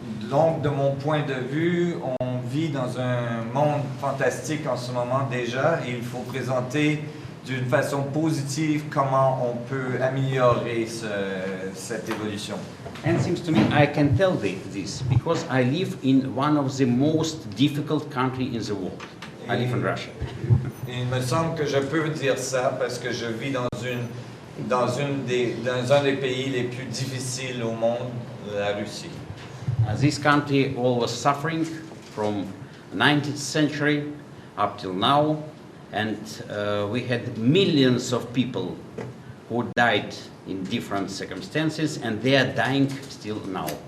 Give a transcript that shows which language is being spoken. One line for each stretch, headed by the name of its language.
French: Donc, de mon point de vue, on vit dans un monde fantastique en ce moment déjà et il faut présenter d'une façon positive comment on peut améliorer cette évolution.
English: And it seems to me I can tell this because I live in one of the most difficult countries in the world. I live in Russia.
French: Il me semble que je peux dire ça parce que je vis dans un des pays les plus difficiles au monde, la Russie.
English: This country was suffering from 19th century up till now, and we had millions of people who died in different circumstances, and they are dying still now.